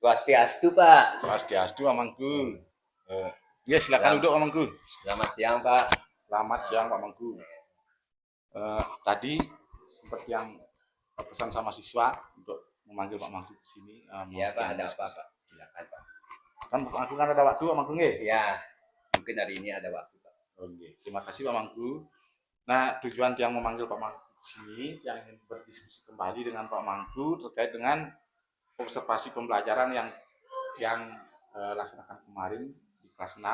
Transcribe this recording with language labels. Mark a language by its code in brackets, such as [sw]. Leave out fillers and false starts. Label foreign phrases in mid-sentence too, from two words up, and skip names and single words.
[id] Swastiastu, Pak. Swastiastu, Pak Mangku. Ya, silakan duduk, Pak Mangku. Selamat siang, Pak. Selamat siang, Pak Mangku. Tadi seperti yang pesan sama siswa untuk memanggil Pak Mangku ke sini. Iya, Pak, ada apa, Pak? Silakan, Pak. Kan Pak Mangku kan ada waktu, Pak Mangku nggih? Iya, mungkin hari ini ada waktu, Pak. Oke, terima kasih Pak Mangku. Nah, tujuan yang memanggil Pak Mangku ke sini yang ingin berdiskusi kembali dengan Pak Mangku terkait dengan observasi pembelajaran yang laksanakan kemarin di kelas 6.